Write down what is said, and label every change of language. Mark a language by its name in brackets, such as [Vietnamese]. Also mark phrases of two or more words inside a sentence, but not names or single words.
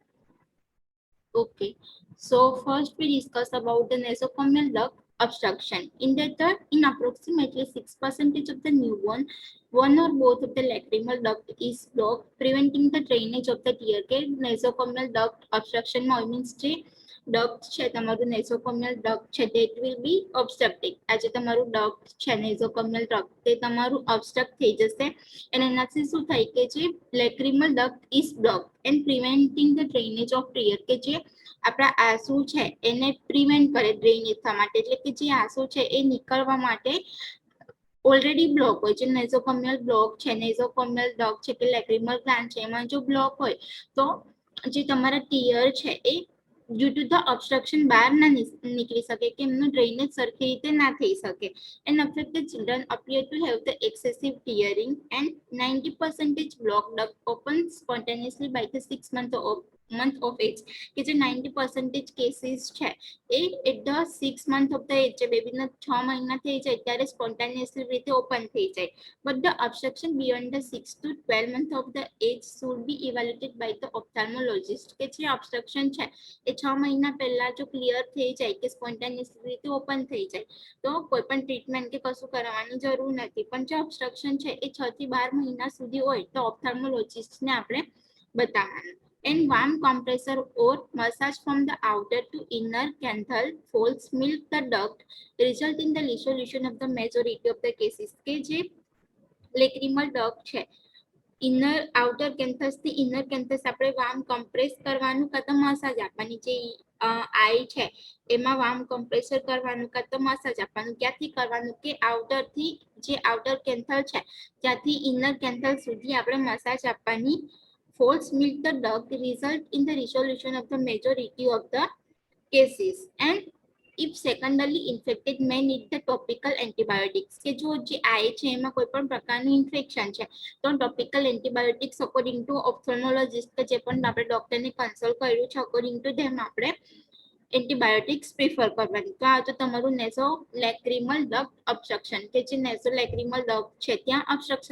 [English] Okay. So first we discuss about the nosocomial duct obstruction. In that in approximately 6% of the newborn, one or both of the lacrimal duct is blocked, preventing the drainage of the tear. [Gujarati] કે [English] nosocomial duct obstruction means [Gujarati] ડક્ટ છે તમારું [English] nosocomial duct [Gujarati] છે તે [English] will be obstructed [Gujarati] આજે તમારું ડક્ટ છે [English] nosocomial duct [Gujarati] તે તમારું ઓબ્સ્ટ્રક્ટ થઈ જશે અને એનાથી શું થાય કે જે [English] lacrimal duct is block and preventing the drainage of tear [Gujarati] કે જે આપણા આંસુ છે એને પ્રિવેન્ટ કરે ડ્રેનેજ થવા માટે એટલે કે જે આંસુ છે એ નીકળવા માટે [English] already block [Gujarati] હોય છે [English] nosocomial block [Gujarati] છે [English] nosocomial duct [Gujarati] છે કે [English] lacrimal gland [Gujarati] છે એમાં જો બ્લોક હોય તો જે તમારા ટીયર છે એ [English] due to the obstruction [Gujarati] બહાર ના નીકળી શકે કે એમનું ડ્રેનેજ સરખી રીતે ના થઈ શકે [English] and affected children appear to have the excessive tearing and 90% block duct opens spontaneously by the 6 month of age [Gujarati] કે જે 90% કેસીસ છે એ [English] at the 6 month of the age [Gujarati] જે બેબીના 6 મહિના થઈ જાય ત્યારે સ્પોન્ટાનિયસલી રીતે ઓપન થઈ જાય [English] but the obstruction beyond the 6 to 12 month of the age should be evaluated by the ophthalmologist [Gujarati] કે જે obstruction છે એ 6 મહિના પહેલા જો ક્લિયર થઈ જાય કે સ્પોન્ટાનિયસ રીતે ઓપન થઈ જાય તો કોઈ પણ ટ્રીટમેન્ટ કે કશું કરાવવાની જરૂર નથી પણ જે ઓબ્સ્ટ્રક્શન છે એ 6 થી 12 મહિના સુધી હોય તો ઓપ્થાલ્મોલોજિસ્ટને આપણે બતાવવાનું [English] and warm compressor or massage from the outer to inner canthal folds milk the duct result in the resolution of the majority of the cases [Gujarati] કે જે [English] lacrimal duct [Gujarati] છે [English] inner outer canthus [Gujarati] થી [English] inner canthus [Gujarati] આપણે [English] warm compress [Gujarati] કરવાનું કાં તો મસાજ આપવાની જે આઈ છે એમાં [English] warm compressor [Gujarati] કરવાનું કાં તો મસાજ આપવાનું ક્યાંથી કરવાનું કે આઉટર થી જે [English] outer canthal [Gujarati] છે ત્યાંથી [English] inner canthal [Gujarati] સુધી આપણે મસાજ આપવાની [English] folds milk the duct result in the resolution of the majority of the cases and if secondary infected may need the topical antibiotics [Gujarati] કે જો જે આય છે એમાં કોઈ પણ પ્રકારનું ઇન્ફેક્શન છે તો [English] topical antibiotics according to ophthalmologist [Gujarati] કે જે પણ આપણે ડોક્ટરને કન્સલ્ટ કર્યું છે [English] according to them [Gujarati] આપણે [English] antibiotics prefer [Gujarati] કરવાની તો આ તો તમારું [English] naso lacrimal duct obstruction [Gujarati] કે જે [English] naso lacrimal duct [Gujarati] છે ત્યાં ઓબ્સ્ટ્રક્શન